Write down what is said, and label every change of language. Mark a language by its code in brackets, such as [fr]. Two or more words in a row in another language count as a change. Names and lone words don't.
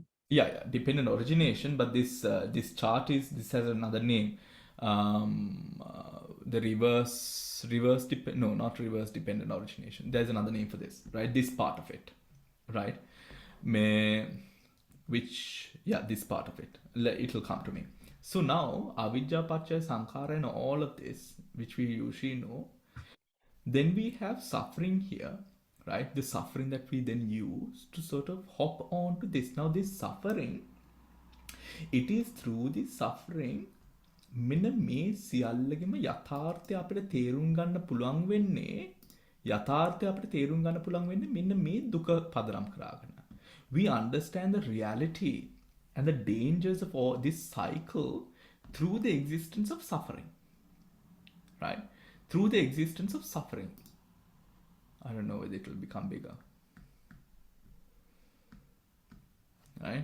[en] Yeah, dependent origination. But this chart this has another name. The reverse not reverse dependent origination. There's another name for this, right? This part of it, right? This part of it. It'll come to me. So now avidya, [pi] paccaya, sankhara, [en] and all of this, which we usually know. Then we have suffering here. Right, the suffering that we then use to sort of hop on to this. Now, this suffering, it is through this suffering, [si] මෙන්න මේ සියල්ලගෙම යථාර්ථය අපිට තේරුම් ගන්න පුළුවන් වෙන්නේ යථාර්ථය අපිට තේරුම් ගන්න පුළුවන් වෙන්නේ මෙන්න මේ දුක පදනම් කරගෙන. [en] We understand the reality and the dangers of all this cycle through the existence of suffering. Right? Through the existence of suffering. I don't know whether it will become bigger. Right?